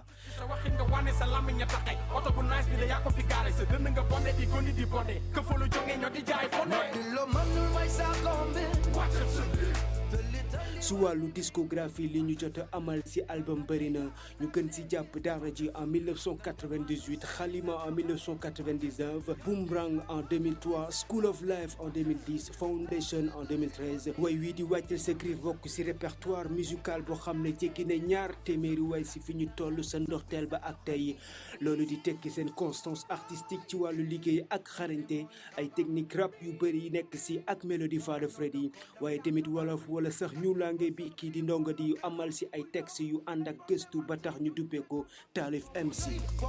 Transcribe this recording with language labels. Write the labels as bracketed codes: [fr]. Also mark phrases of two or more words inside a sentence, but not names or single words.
[wo] sa waxin nga wane sa làmmiñ ña taxay oto bu nice bi de yaa ko fi gaare sa dënn nga bonde di gondi di bonde que fa lu jógee ñoo di jaay fonde. su wàllu discographie li ñu jot a amal ci album bëri na ñu gën ci jàpp Daara J en 1998 Xalima en 1999 Boomerang en 2003 School of Life en 2010 Foundation en 2013 way wii di wàccal sa cri bokk ci [fr] répertoire musical [wo] boo xam ne jéggi na ñaar téeméeri way ci fi ñu toll sa ndorteel ba ak tey loolu di tekki seen [fr] constance artistique [wo] ci wàllu liggéey ak xarañte ay technique rap yu bëri yi nekk ci ak mélodie Fada Freddy waaye tamit wolof wala sax ñu langue bi kii di Ndongo di amal ci ay texte yu ànd ak gëstu ba tax ñu duppee ko Taalif MC.